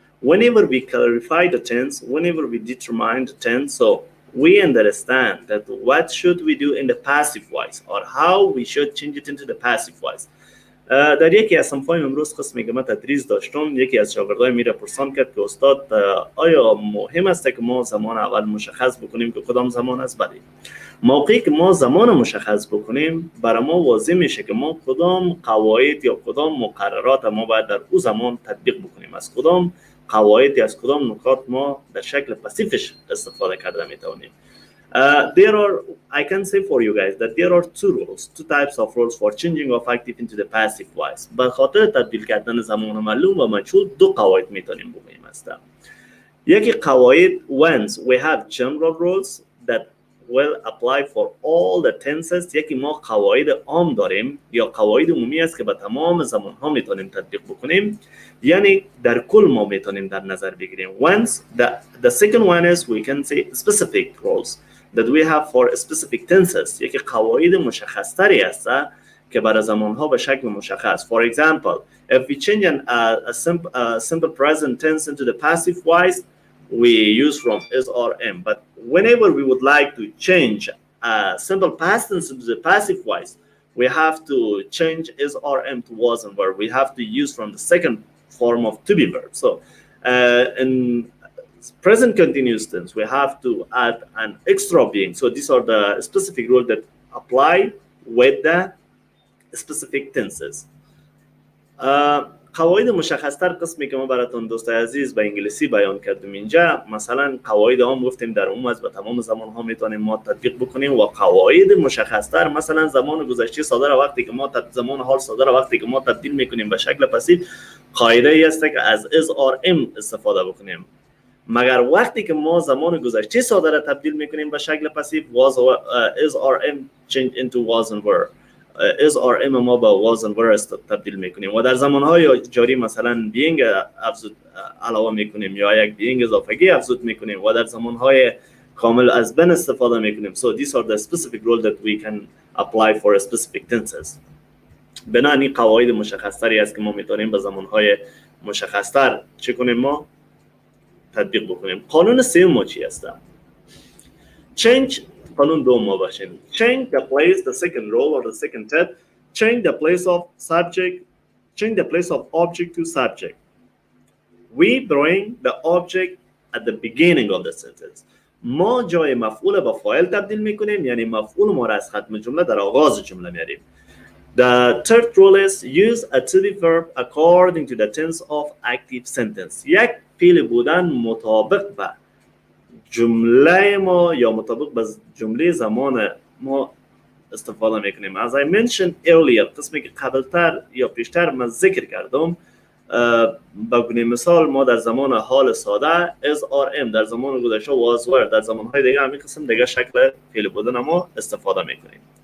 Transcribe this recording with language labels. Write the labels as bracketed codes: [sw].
[en] Whenever we clarify the tense, whenever we determine the tense, so we understand that what should we do in the passive voice, or how we should change it into the passive voice. [fa] در یکی از صنف‌های امروز قسمی که من تدریس داشتم، یکی از شاگردای میره پرسان کرد که استاد آیا مهم است که ما زمان اول مشخص بکنیم که کدام زمان است؟ بله. موقعی که ما زمان مشخص بکنیم، برای ما واضح میشه که ما کدام قواعد یا کدام مقررات ما باید در او زمان تطبیق بکنیم، از کدام قواعد از کدام نکات ما در شکل پاسیفش استفاده کرده میتونیم. [en] I can say for you guys that there are two types of rules for changing of active into the passive voice. [fa] به خاطر تبدیل کردن زمان معلوم و مجهول دو قواعد میتونیم بگیم هستن. یکی قواعد [en] once we have general rules that will apply for all the tenses. [fa] یکی ما قواعد عام داریم یا قواعد عمومی است که به تمام زمان ها میتونیم تطبیق بکنیم، یعنی در کل ما میتونیم در نظر بگیریم. [en] Once the second one is we can say specific rules that we have for specific tenses. [fa] یکی قواعد مشخص تری است که برای زمان ها به شکل مشخص. [en] For example, if we change a simple present tense into the passive voice, we use from is or am. But whenever we would like to change a simple past tense into the passive voice, we have to change is or am to was and were. We have to use from the second form of to be verb. So in present continuous tense, we have to add an extra being. So these are the specific rules that apply with the specific tenses. [fa] قواعد مشخص‌تر قسمی که ما براتون دوستای عزیز به انگلیسی بیان کردیم اینجا، مثلا قواعد عام گفتیم در عموم از به تمام زمان‌ها میتونیم ما تطبیق بکنیم، و قواعد مشخص‌تر مثلا زمان گذشته صادر وقتی که ما زمان حال صادر وقتی که ما تبدیل میکنیم به شکل پسیو، قاعده ای است که از is or am استفاده بکنیم. مگر وقتی که ما زمان گذشته صادر تبدیل میکنیم به شکل پسیو، [en] was is or am change into was and were. [fa] is or am ما با was and were تبدیل میکنیم و در زمانهای جاری مثلا being افزود علاوه میکنیم یا یک being اضافگی افزود میکنیم و در زمانهای کامل از been استفاده میکنیم. [en] So these are the specific rules that we can apply for specific tenses. [fa] بنابراین قواعد مشخص‌تری است که ما میتونیم به زمانهای مشخص‌تر چه کنیم، ما تطبیق بکنیم. قانون سوم ما چی است؟ change. قانون دوم ما باشیم. [en] change the place, the second rule or the second step, change the place of subject, change the place of object to subject. We bring the object at the beginning of the sentence. [fa] ما جای مفعول به فاعل تبدیل میکنیم، یعنی مفعول ما را از ختم جمله در آغاز جمله میاریم. [en] The third rule is use a to be verb according to the tense of active sentence. [fa] یک فعل بودن مطابق به جمله ما یا مطابق به جمله زمان ما استفاده میکنیم. [en] As I mentioned earlier, [fa] قسمی که قبلتر یا پیشتر من ذکر کردم، به گونه مثال ما در زمان حال ساده is or am، در زمان گذشته was were، در زمانهای دیگه همین قسم دیگه شکل فعل بودن ما استفاده میکنیم.